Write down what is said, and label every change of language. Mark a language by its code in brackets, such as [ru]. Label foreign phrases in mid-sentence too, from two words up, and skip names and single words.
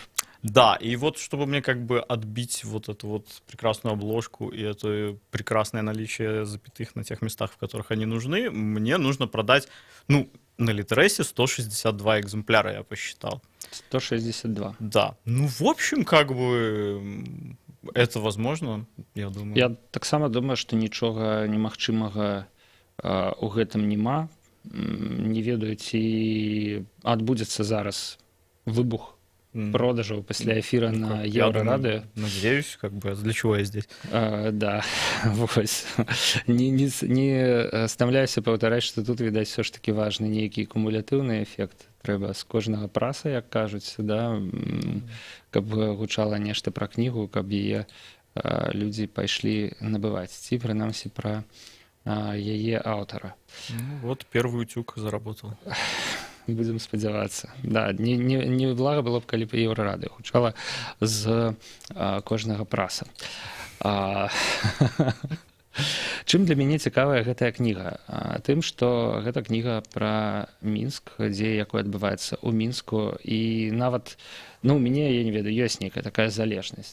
[ru] Да, и вот чтобы мне как бы отбить вот эту вот прекрасную обложку и это прекрасное наличие запятых на тех местах, в которых они нужны, мне нужно продать, ну, на Литресе 162 экземпляра, я посчитал. 162. Да. Ну, в общем, как бы это возможно, я думаю. [be] Я таксама думаю, што нічога немагчымага у гэтым няма. Не ведаю, ці адбудзецца зараз выбух продажаў пасля эфіра Ну, на [ru] как, я думаю, [be] Еўрарадыё. [ru] надеюсь, как бы, для чего я здесь? [be] Да, вось. Не стамляюся паўтараць, што тут, відаць, [ru] все ж таки [be] важны нейкі кумулятыўны эфект. Трэба з кожнага праса, як кажуць, да, каб гучала нешта пра кнігу, каб яе людзі пайшлі набываць, ці прынамсі пра яе аўтара. Ну, [ru] вот первый утюг заработал. [be] Будем спадзявацца. Да, не блага было б, калі б Еўрарадыё гучала з кожнага праса. Чым для мяне цікавая гэтая кніга? Тым, што гэта кніга пра Мінск, дзе якое адбываецца ў Мінску, і нават, ну, у мяне, я не ведаю, ёсць нейкая такая залежнасць.